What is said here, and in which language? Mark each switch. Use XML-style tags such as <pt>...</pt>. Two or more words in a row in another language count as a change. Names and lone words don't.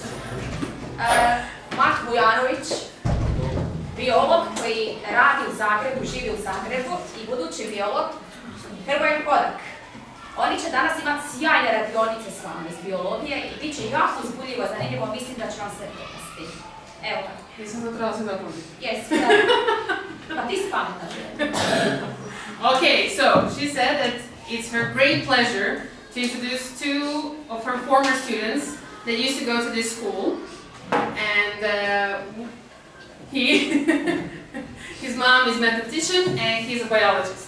<hr>Mak Vujanović, biolog koji radi u Zagrebu, živi u Zagrebu i budući biolog Hrvoje Kodak. Oni će danas imati sjajne radionice s vama iz biologije i bit će jako uzbudljivo zanimljivo, mislim da će vam se dopasti. Evo tako. Nisam to trebala se dopuniti. Yes, pa ti si pametna.</hr> <en>Okay, so she said that it's her great pleasure to introduce two of her former students that used to go to this school. And his mom is a mathematician and he's a biologist.</en>